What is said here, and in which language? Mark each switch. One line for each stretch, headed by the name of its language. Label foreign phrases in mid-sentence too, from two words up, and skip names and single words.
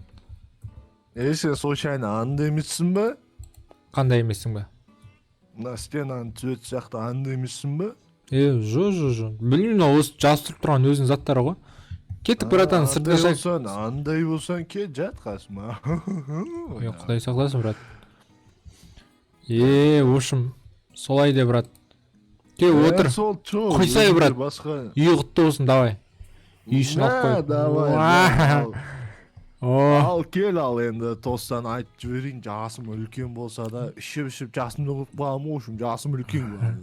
Kazakh: Сен случайно анда емессің ба? Қандай емессің ба? Мына стенаны түзет сияқты анда емессің ба? Жоқ. Білмеймін, осы жазып тұрған өзінің заттары ғой. Кеттік, братан, сыртқа шай. Андай болсаң кет жат қасыма. Құдай сақтасын,
Russian: брат. В общем,
Kazakh: солай де, брат. Кел, отыр. Қойсай, брат. Үй құтты болсын, давай. Үй үшін алып қой. Ал кел ал енді тостан айтып жіберейін, жасым үлкен болса да ішіп жасымды құрып қалам оушым, жасым үлкен.